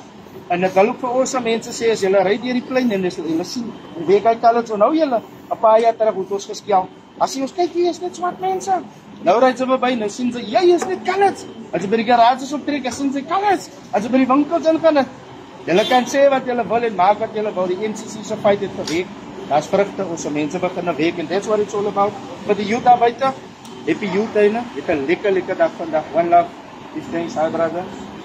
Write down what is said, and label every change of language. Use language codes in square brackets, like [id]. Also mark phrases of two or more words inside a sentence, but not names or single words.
[af] En dit wil ook vir ons mense sê as julle ry deur die plein en julle sien, weet jy kalits onthou julle 'n paar jaar terug het ons geskel. As jy ons kyk hier is net swart mense. Nou ry jy verby, nou sien jy jy is net kalits. As jy by die garage is optrek, dan sien jy kalits. As jy by die winkels ingaan, julle kan sê wat julle wil en maak wat julle wil. Die NCC se fight het gewerk. Daar's vrugte, ons mense begin werk [en] and that's what it's all about. [af] Vir die youth daar buite, [en] happy youth day, [af] né? Dit 'n lekker dag vandag. [en] One love. These things, hi brother.